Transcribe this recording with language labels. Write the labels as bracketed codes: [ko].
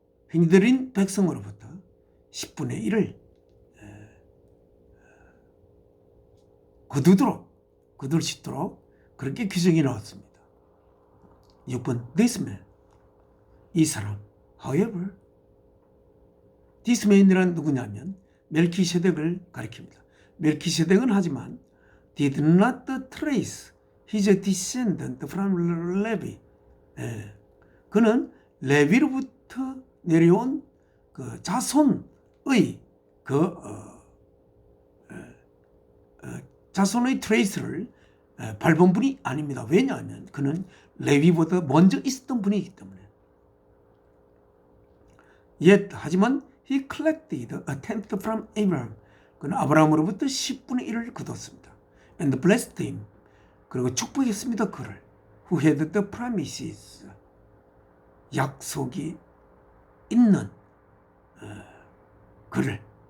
[ko] 형들인 백성으로부터 10분의 1을 거둘 수 있도록 그렇게 규정이 나왔습니다. 6번 [en] this man, [ko] 이 사람. [en] however, this man [ko] 이란 누구냐면 멜키세덱을 가리킵니다. 멜키세덱은 하지만 [en] did not trace his descendant from Levi. [ko] 그는 레위로부터 내려온 그 자손의 자손의 트레이스를 밟은 분이 아닙니다. 왜냐하면 그는 레위보다 먼저 있었던 분이기 때문에. [en] 하지만 he collected a tenth from Abraham. [ko] 그는 아브라함으로부터 10분의 1을 거뒀습니다. [en] And blessed him. [ko] 그리고 축복했습니다. 그를. [en] Who had the promises. [ko] 약속이 있는 그를.